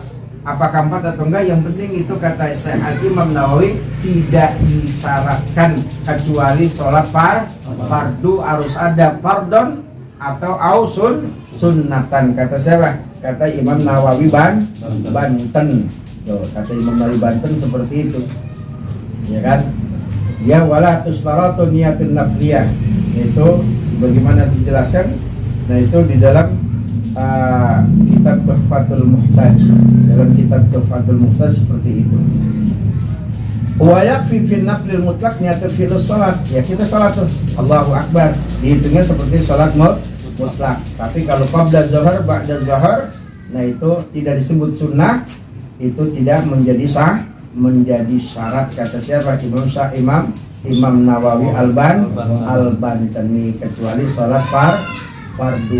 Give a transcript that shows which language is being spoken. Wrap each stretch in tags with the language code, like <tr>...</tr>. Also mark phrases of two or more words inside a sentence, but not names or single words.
<id>Apakah 4 atau enggak, yang penting itu kata Syekh Al-Imam Nawawi tidak disyaratkan kecuali sholat fardu harus ada fardon atau sunnatan. Kata siapa? Kata Imam Nawawi Banten. Tuh, kata Imam Nawawi Banten seperti itu. Ya kan?</id> <ar>يا ولا تشترط نية النفلية.</ar> <id>Itu bagaimana dijelaskan? Nah, itu di dalam kitab Tuhfatul Muhtaj. Dalam kitab Tuhfatul Muhtaj seperti itu.</id> <ar>ويكفي في النفل المطلق نية فعل الصلاة.</ar> <id>Ya kita salat tuh</id> <ar>الله أكبر,</ar> <id>dihitungnya seperti salat mutlak. Tapi kalau</id> <ar>قبل الظهر, بعد الظهر,</ar> <id>nah itu tidak disebut sunnah, itu tidak menjadi menjadi syarat, kata siapa? Imam Nawawi Al-Bantani, kecuali sholat fardu.</id>